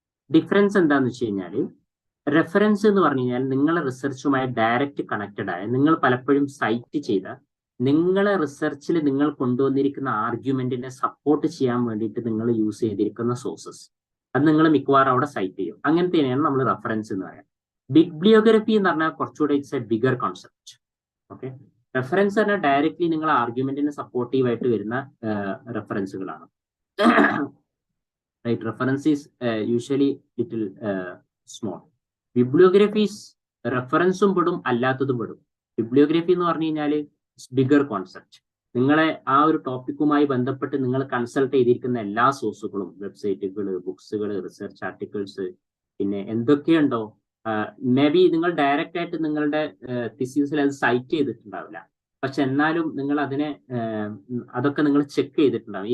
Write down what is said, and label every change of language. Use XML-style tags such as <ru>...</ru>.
<ml>Difference എന്താന്ന് വെച്ച് കഴിഞ്ഞാൽ, റെഫറൻസ് എന്ന് പറഞ്ഞു കഴിഞ്ഞാൽ നിങ്ങളെ റിസർച്ചുമായി ഡയറക്റ്റ് കണക്റ്റഡ് ആയ, നിങ്ങൾ പലപ്പോഴും സൈറ്റ് ചെയ്ത, നിങ്ങളെ റിസർച്ചിൽ നിങ്ങൾ കൊണ്ടുവന്നിരിക്കുന്ന ആർഗ്യുമെന്റിനെ സപ്പോർട്ട് ചെയ്യാൻ വേണ്ടിയിട്ട് നിങ്ങൾ യൂസ് ചെയ്തിരിക്കുന്ന സോഴ്സസ്, അത് നിങ്ങൾ മിക്കവാറും അവിടെ സൈറ്റ് ചെയ്യും. അങ്ങനത്തെയാണ് നമ്മൾ റെഫറൻസ് എന്ന് പറയാം. ബിബ്ലിയോഗ്രഫി എന്ന് പറഞ്ഞാൽ കുറച്ചുകൂടെ</ml> <en>It's a bigger concept.</en> <ml>Okay, reference പറഞ്ഞാൽ ഡയറക്ട്ലി നിങ്ങൾ ആർഗ്യുമെന്റിന് സപ്പോർട്ടീവായിട്ട് വരുന്ന റെഫറൻസുകളാണ്.</ml> <en>Right, reference is usually little small. Bibliography is</en> <ml>റെഫറൻസും പെടും അല്ലാത്തതും പെടും. ബിബ്ലിയോഗ്രഫി എന്ന് പറഞ്ഞു കഴിഞ്ഞാൽ ബിഗർ കോൺസെപ്റ്റ്. നിങ്ങളെ ആ ഒരു ടോപ്പിക്കുമായി ബന്ധപ്പെട്ട് നിങ്ങൾ കൺസൾട്ട് ചെയ്തിരിക്കുന്ന എല്ലാ സോഴ്സുകളും, വെബ്സൈറ്റുകൾ, ബുക്സുകൾ, റിസർച്ച് ആർട്ടിക്കിൾസ്, പിന്നെ എന്തൊക്കെയുണ്ടോ,</ml> <en>maybe</en> <ml>നിങ്ങൾ ഡയറക്റ്റ് ആയിട്ട് നിങ്ങളുടെ തിസീസിൽ അത് സൈറ്റ് ചെയ്തിട്ടുണ്ടാവില്ല, പക്ഷെ എന്നാലും നിങ്ങൾ അതിനെ അതൊക്കെ നിങ്ങൾ ചെക്ക് ചെയ്തിട്ടുണ്ടാവും.</ml>